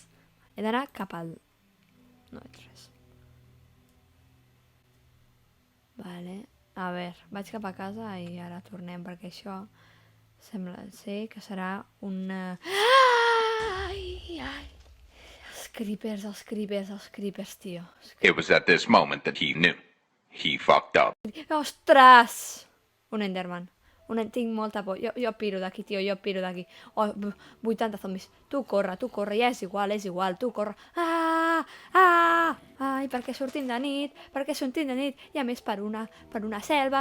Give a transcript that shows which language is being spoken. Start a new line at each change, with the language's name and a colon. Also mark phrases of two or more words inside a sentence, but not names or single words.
Catalan: He d'anar cap al... No veig res. Vale. A veure, vaig cap a casa i ara tornem perquè això sembla ser que serà una... Ai! Els creepers, tio.
English: It was at this moment that he knew. He fucked up.
Catalan: Ostres! Un Enderman. Tinc molta por. Jo piro d'aquí, tio, jo piro d'aquí. Oh, 80 zombis. Tu corre, ja és igual, tu corre. Ai, per què sortim de nit? I a més per una selva.